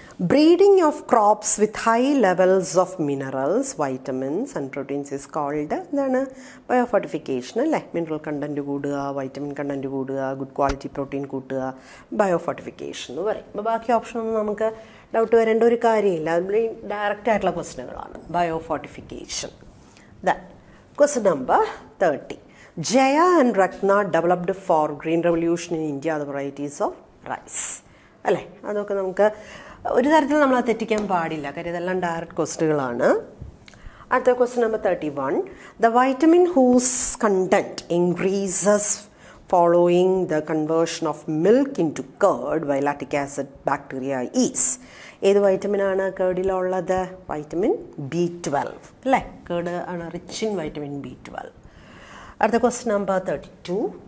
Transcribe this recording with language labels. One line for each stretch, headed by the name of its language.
English: Breeding of crops with high levels of minerals, vitamins and proteins is called
Malayalam: എന്താണ് biofortification അല്ലേ. Mineral content കൂടുക, vitamin content കൂടുക, good quality protein കൂട്ടുക, biofortification എന്ന് പറയും. അപ്പോൾ ബാക്കി ഓപ്ഷനൊന്നും നമുക്ക് ഡൗട്ട് വരേണ്ട ഒരു കാര്യമില്ല, അത് ഡയറക്റ്റ് ആയിട്ടുള്ള ക്വസ്റ്റ്യനുകളാണ്. Biofortification. Question number 30.
English: Jaya and Ratna developed for green revolution in India the varieties of rice അല്ലേ.
Malayalam: അതൊക്കെ നമുക്ക് ഒരു തരത്തിൽ നമ്മൾ തെറ്റിക്കാൻ പാടില്ല, കാര്യം ഇതെല്ലാം ഡയറക്റ്റ് ക്വസ്റ്റ്യനുകളാണ്. അടുത്ത question number 31.
English: The vitamin whose content increases following the conversion of milk into curd by lactic acid bacteria is.
Malayalam: ഏത് വൈറ്റമിനാണ് കേർഡിലുള്ളത്? വൈറ്റമിൻ B12 അല്ലേ. കേർഡ് ആണ് റിച്ച് ഇൻ വൈറ്റമിൻ B12. അടുത്ത ക്വസ്റ്റ്യൻ നമ്പർ 32.